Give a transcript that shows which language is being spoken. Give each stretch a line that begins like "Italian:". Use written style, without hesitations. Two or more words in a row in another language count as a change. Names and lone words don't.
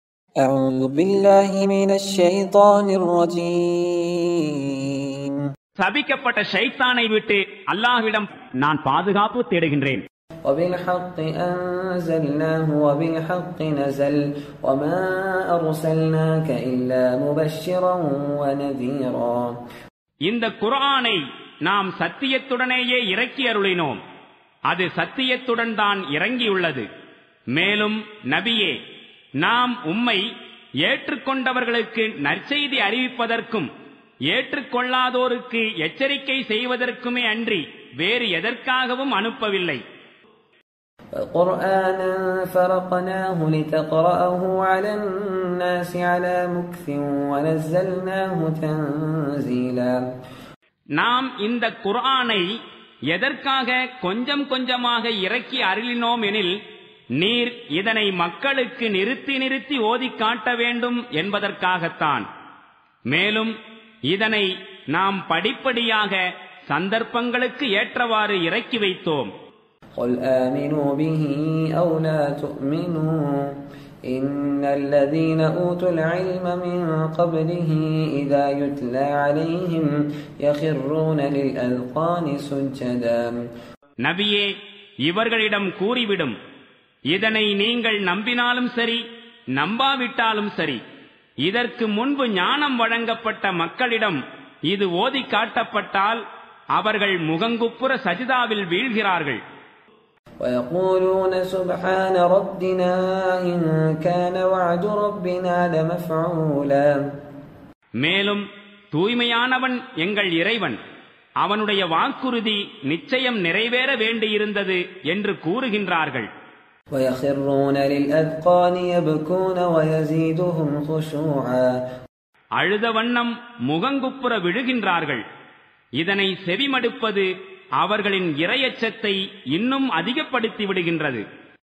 Arabic: أعوذ بالله من الشيطان الرجيم.
Tamil: சபிக்கப்பட்ட ஷைத்தானை விட்டு அல்லாஹ்விடம் நான் பாதுகாப்பு தேடுகின்றேன்.
Arabic: وبالحق أنزلناه وبالحق نزل وما أرسلناك إلا مبشرا ونذيرا.
Tamil: இந்த குர்ஆனை நாம் சத்தியத்துடனேயே இறக்கி அருளினோம். அது சத்தியத்துடன் தான் இறங்கியுள்ளது. மேலும் நபியே, நாம் உம்மை ஏற்றுக்கொண்டவர்களுக்கு நற்செய்தி அறிவிப்பதற்கும் ஏற்றுக்கொள்ளாதோருக்கு எச்சரிக்கை செய்வதற்குமே அன்றி வேறு எதற்காகவும் அனுப்பவில்லை.
Arabic: قرآنا فرقناه لتقرأه على الناس على مكث ونزلناه تنزيلا.
Tamil: நாம் இந்த குர்ஆனை எதற்காக கொஞ்சம் கொஞ்சமாக இறக்கி அருளினோம் எனில், நீர் இதனை மக்களுக்கு நிறுத்தி நிறுத்தி ஓதி காட்ட வேண்டும் என்பதற்காகத்தான். மேலும் இதனை நாம் படிப்படியாக சந்தர்ப்பங்களுக்கு ஏற்றவாறு இறக்கி வைத்தோம்.
Arabic: قل آمنوا به أو لا تؤمنوا إن الذين أوتوا العلم من قبله إذا يتلى عليهم يخرون للأذقان سجدا.
Tamil: நபியே, இவர்களிடம் கூறிவிடும், இதனை நீங்கள் நம்பினாலும் சரி நம்பாவிட்டாலும் சரி, இதற்கு முன்பு ஞானம் வழங்கப்பட்ட மக்களிடம் இது ஓதி காட்டப்பட்டால் அவர்கள் முகங்குப்புற சஜிதாவில் வீழ்கிறார்கள்.
Arabic: ويقولون سبحان ربنا إن كان وعد ربنا لمفعولا.
Tamil: மேலும் தூய்மையானவன் எங்கள் இறைவன், அவனுடைய வாக்குறுதி நிச்சயம் நிறைவேற வேண்டியிருந்தது என்று கூறுகின்றார்கள்.
Arabic: ويخرون للأذقان يبكون ويزيدهم خشوعا.
Tamil: அழுத வண்ணம் முகங்குப்புற விழுகின்றார்கள். இதனை செவிமடுப்பது அவர்களின் இறையச்சத்தை இன்னும் அதிகப்படுத்தி விடுகின்றது.